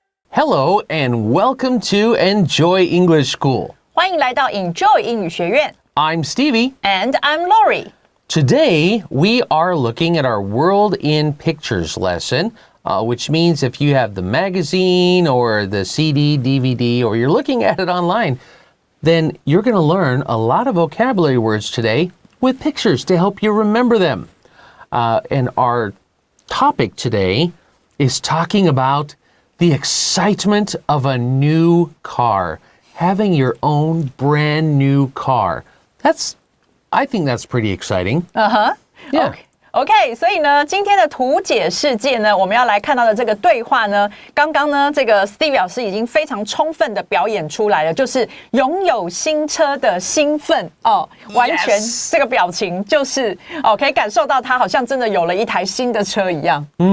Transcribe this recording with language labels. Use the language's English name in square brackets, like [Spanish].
[English] Hello and welcome to Enjoy English School. [Chinese] 欢迎来到 Enjoy 英语学院。 [English] I'm Stevie. And I'm Laurie. Today, we are looking at our World in Pictures lesson, which means if you have the magazine or the CD, DVD, or you're looking at it online, then you're going to learn a lot of vocabulary words today with pictures to help you remember them. And our topic today is talking about the excitement of a new car, having your own brand new car. I think that's pretty exciting. Yeah. [Chinese] OK, 所以呢，今天的图解世界呢，我们要来看到的这个对话呢，刚刚呢，这个 Stevie 老师已经非常充分的表演出来了，就是拥有新车的兴奋哦，完全这个表情就是哦，可以感受到他好像真的有了一台新的车一样。